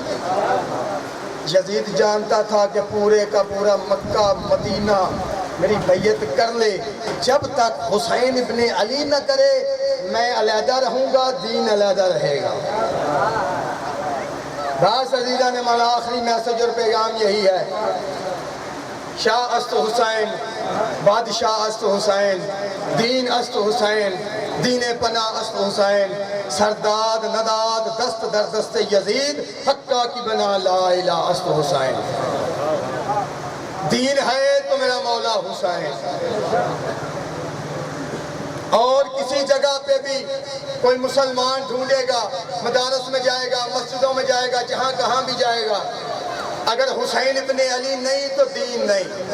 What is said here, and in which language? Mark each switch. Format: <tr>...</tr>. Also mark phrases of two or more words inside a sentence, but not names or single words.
<ur>یزید جانتا تھا کہ پورے کا پورا مکہ مدینہ میری بیعت کر لے، جب تک حسین ابن علی نہ کرے میں علیحدہ رہوں گا، دین علیحدہ رہے گا. راز عزیزہ نے مانا آخری میسج اور پیغام یہی ہے،</ur> <fa>شاہ است حسین، بادشاہ است حسین، دین است حسین، دین پناہ است حسین، سرداد نداد دست در دست یزید، حقہ کی بنا لا الہ است حسین.</fa> <ur>دین ہے تو میرا مولا حسین. اور کسی جگہ پہ بھی کوئی مسلمان ڈھونڈے گا، مدارس میں جائے گا، مسجدوں میں جائے گا، جہاں کہاں بھی جائے گا، اگر حسین ابن علی نہیں تو دین نہیں.</ur>